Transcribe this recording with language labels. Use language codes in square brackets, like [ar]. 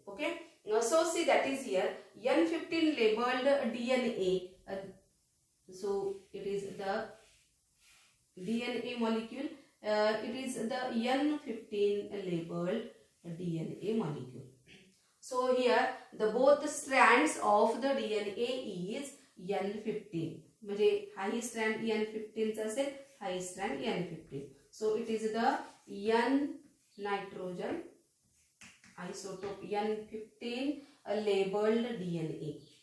[en] Okay, so see that is here N15 labelled DNA. So it is the DNA molecule. It is the N15 labeled DNA molecule. So here the both strands of the DNA is N15. [mr] म्हणजे हाही strand N15 चा असेल, हाही strand N15. [en] So it is the N nitrogen isotope N15 labeled DNA.